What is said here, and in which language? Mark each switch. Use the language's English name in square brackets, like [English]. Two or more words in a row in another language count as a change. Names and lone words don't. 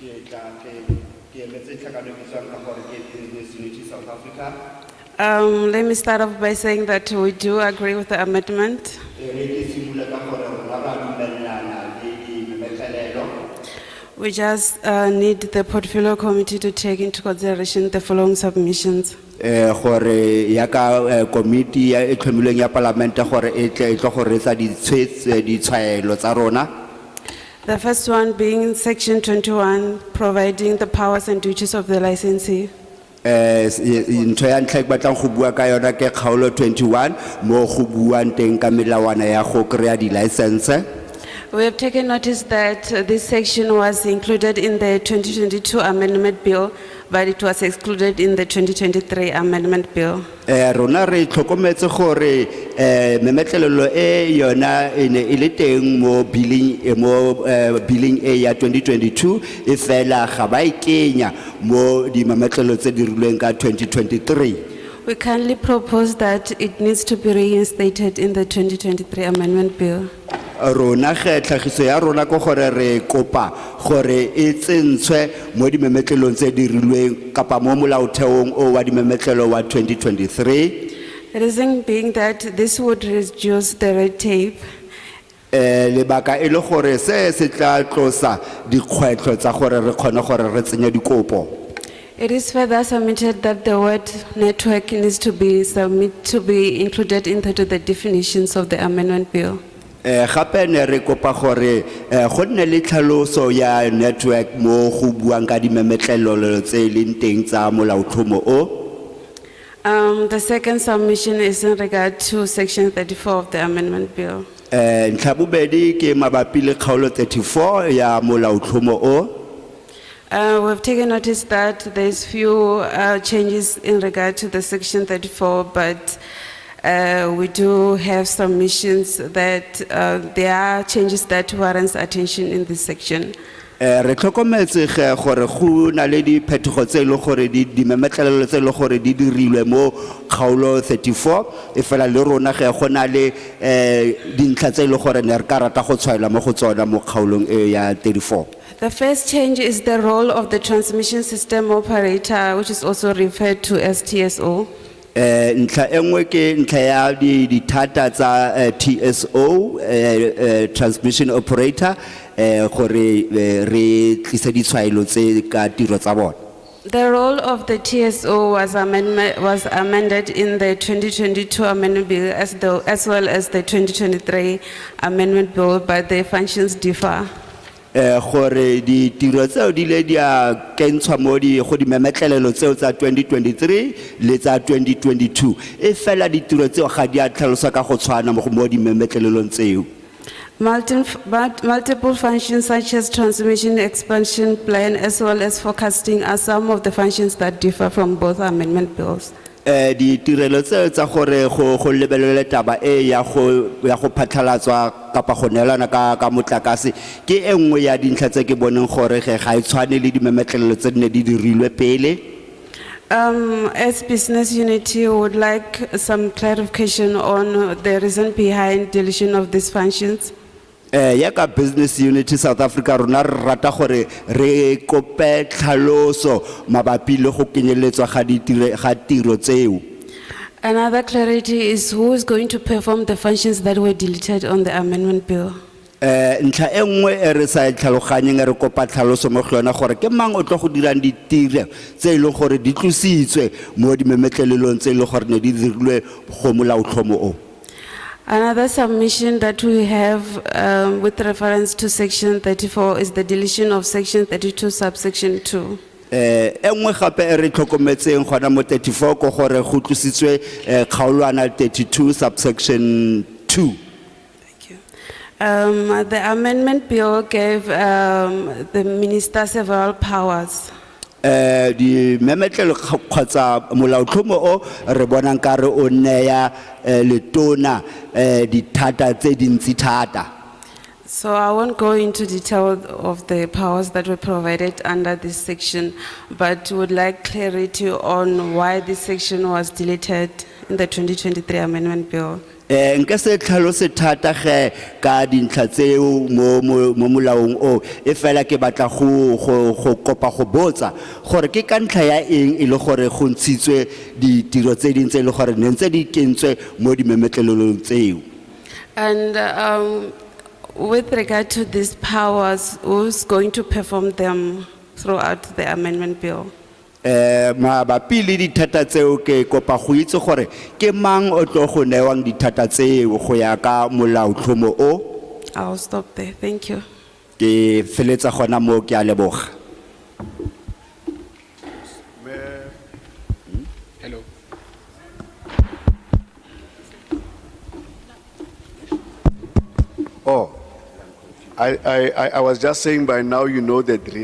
[English] Let me start off by saying that we do agree with the amendment. We just need the Portfolio Committee to take into consideration the following submissions. [Tswana] gore ya ka committee ya e tlhomilweng ya parlamente gore e tle go reetsa ditshwaelo tsa rona. [English] The first one being Section 21, providing the powers and duties of the licensee. [Tswana] Ntho ya ntlha e ke batlang go bua ka yona ke kgaolo 21 mo go buang teng ka melawana ya go kry-a di-license. [English] We have taken notice that this section was included in the 2022 Amendment Bill, but it was excluded in the 2023 Amendment Bill. [Tswana] Rona re tlhokometse gore memetlelelo e yona e ne e le teng mo billing e ya 2022 e fela ga ba e kenya mo di memetlelo tse di rilweng ka 2023. [English] We kindly propose that it needs to be reinstated in the 2023 Amendment Bill. [Tswana] Rona ge tlhagiso ya rona ko gore re kopa gore e tsentshwe mo di memetlelong tse di rilweng kapa mo molaotheong o wa di memetlelo wa 2023. [English] The reason being that this would reduce the red tape. [Tswana] Lebaka e le gore se tla tlosa dikgwetlho tsa gore re kgone gore re tsenye dikopo. [English] It is further submitted that the word network needs to be included into the definitions of the Amendment Bill. [Tswana] Gape ne re kopa gore go nne le tlhaloso ya network mo go buang ka di memetlelelo tse leng teng tsa molaotlhomo o. [English] The second submission is in regard to Section 34 of the Amendment Bill. [Tswana] Ntlha bobedi ke mabapi le kgaolo 34 ya molaotlhomo o. [English] We've taken notice that there's few changes in regard to the Section 34, but we do have submissions that there are changes that warrants attention in this section. [Tswana] Re tlhokometse ge gore go na le diphetogo tse le gore di memetlelelo tse le gore di dirilwe mo kgaolo 34 e fela le rona ge go na le dintlha tse le gore ne re ka rata go tshwaela mo go tsona mo kgaolong e ya 34. [English] The first change is the role of the transmission system operator, which is also referred to as TSO. [Tswana] Ntlha engwe ke ntlha ya di thata tsa TSO [English] transmission operator [Tswana] gore re tlise ditshwaelo tse ka tiro tsa bona. [English] The role of the TSO was amended in the 2022 Amendment Bill as well as the 2023 Amendment Bill, but the functions differ. [Tswana] Gore di tiro tseo di le di a kentshwa mo go di memetlelelo tseo tsa 2023 le tsa 2022 e fela di tiro tseo ga di a tlhaloswa ka go tshwana mo di memetlelelong tseo. [English] Multiple functions such as transmission expansion plan as well as forecasting are some of the functions that differ from both amendment bills. [Tswana] Di tirelo tseo tsa gore go lebelele taba e ya go phatlhalatswa kapa go neelana ka motlakase ke engwe ya dintlha tse ke boneng gore ga e tshwane le di memetlelelo tse ne di dirilwe pele. [English] As business unity, we would like some clarification on the reason behind deletion of these functions. [Tswana] Ya ka business unity South Africa rona re rata gore re kope tlhaloso mabapi le go kenyeletswa ga tiro tseo. [English] Another clarity is who is going to perform the functions that were deleted on the amendment bill. [Tswana] Ntlha engwe e re sa tlhaloganyeng re kopa tlhaloso mo go yona gore ke mang o tlo go dirang ditiro tse ile gore di tlositswe mo di memetlelelong tse ile gore ne di dirilwe go molaotlhomo o. [English] Another submission that we have with reference to Section 34 is the deletion of Section 32 subsection 2. [Tswana] Engwe gape e re tlhokometseng gona mo 34 go gore go tlositswe kgaolwana 32 subsection 2. [English] The amendment bill gave the minister several powers. [Tswana] Di memetlelo kgotsa molaotlhomo o re bonang ka re o neya letona di thata tse dintsi thata. [English] So I won't go into detail of the powers that were provided under this section, but would like clarity on why this section was deleted in the 2023 amendment bill. [Tswana] Nka se tlhalose thata ge ka dintlha tseo mo molaong o e fela ke batla go kopa go botsa gore ke ka ntlha ya eng e le gore go ntshitswe ditiro tse dintse e le gore ne ntse di kentswe mo di memetlelelong tseo. [English] And with regard to these powers, who's going to perform them throughout the amendment bill? [Tswana] mabapi le dithata tseo ke kopa go itse gore ke mang o tlo go newang dithata tseo go ya ka molaotlhomo o. [English] I'll stop there. Thank you. [Tswana] Ke feletsa gona mo ke a leboga. [English] Hello. Oh, I was just saying by now you know the drill.